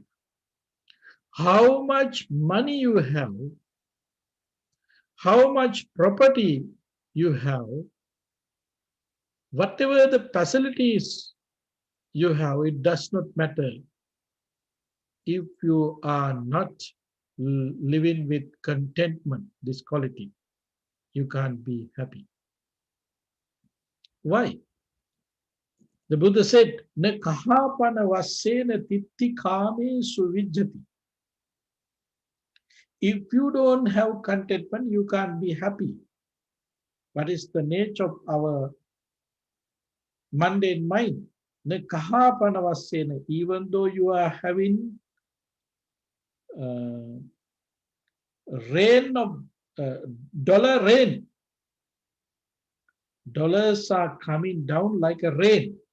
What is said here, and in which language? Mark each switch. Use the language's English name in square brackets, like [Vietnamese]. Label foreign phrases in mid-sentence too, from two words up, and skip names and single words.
[English] How much money you have, how much property you have, whatever the facilities you have, it does not matter if you are not living with contentment, this quality, you can't be happy. Why? The Buddha said, [Pali] "Na kahapana vasena titti kame suvijjati." [English] If you don't have contentment, you can't be happy. What is the nature of our mundane mind? [Pali] Na kahapana vasena, [English] even though you are having uh, rain of dollar rain, dollars are coming down like a rain.